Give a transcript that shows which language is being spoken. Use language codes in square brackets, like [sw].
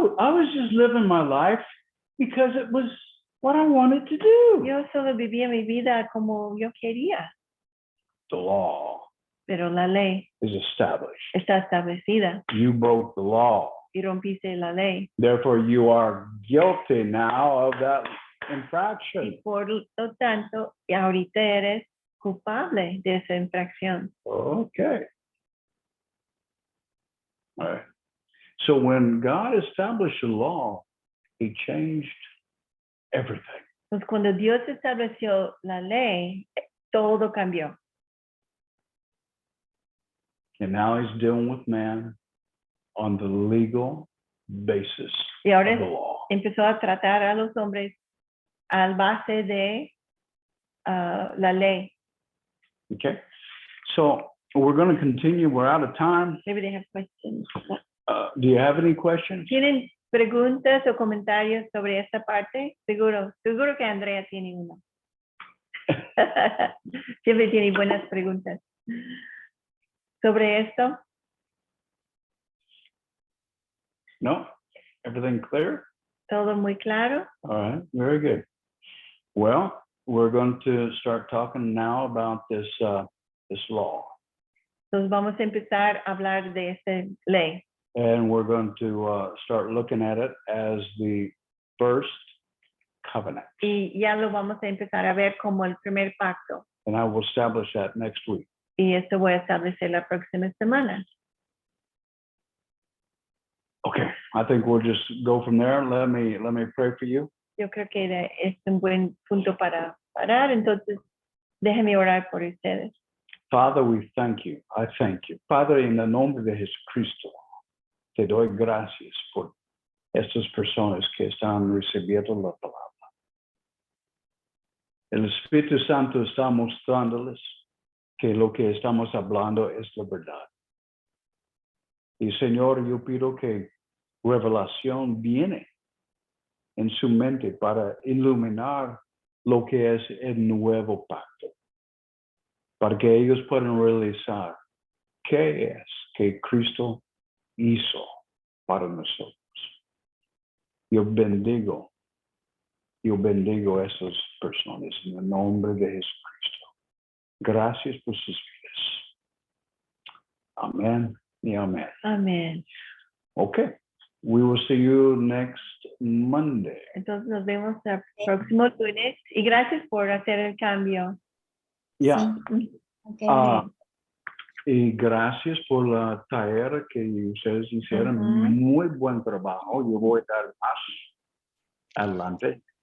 [en] I was just living my life because it was what I wanted to do. [es] Yo solo vivía mi vida como yo quería, [en] The law [es] pero la ley [en] is established. [es] está establecida [en] You broke the law. [es] y rompiste la ley. [en] Therefore, you are guilty now of that [es] Y [en] infraction. [es] por lo tanto, y ahorita eres culpable de esa infracción. [en] Okay. All right. So when God established the law, he changed everything. [es] Entonces, cuando Dios estableció la ley, todo cambió. [en] And now he's dealing with man on the legal basis [es] Y ahora [en] of the law. [es] empezó a tratar a los hombres al base de la ley. [en] Okay. So we're going to continue. We're out of time. Maybe they have questions. Do you have any questions? [es] ¿Tienen preguntas o comentarios sobre esta parte? Seguro que Andrea tiene uno. Siempre tiene buenas preguntas. ¿Sobre esto? [en] No? Everything clear? [es] ¿Todo muy claro? [en] All right. Very good. Well, we're going to start talking now about this law. [es] Entonces vamos a empezar a hablar de esta ley. [en] And we're going to start looking at it as the first covenant. [es] Y ya lo vamos a empezar a ver como el primer pacto. [en] And I will establish that next week. [es] Y esto voy a establecer la próxima semana. [en] Okay. I think we'll just go from there. Let me pray for you. [es] yo creo que es un buen punto para parar. Entonces, déjenme orar por ustedes. [en] Father, we thank you. I thank you. [es] Padre, en el nombre de Jesucristo, te doy gracias por estas personas que están recibiendo la palabra. El Espíritu Santo está mostrándoles que lo que estamos hablando es la verdad. Y Señor, yo pido que revelación viene en su mente para iluminar lo que es el nuevo pacto, para que ellos puedan realizar qué es que Cristo hizo para nosotros. Yo bendigo a esas personas en el nombre de Jesucristo. Gracias por sus vidas. Amén y amén. Amén. [en] Okay. We will see you next Monday. [es] Entonces nos vemos el próximo lunes y gracias por hacer el cambio. [en] Yeah. [es] Sí. Ok. Y gracias por la tarea que ustedes hicieron. Ujú. Muy buen trabajo. Yo voy a dar más adelante.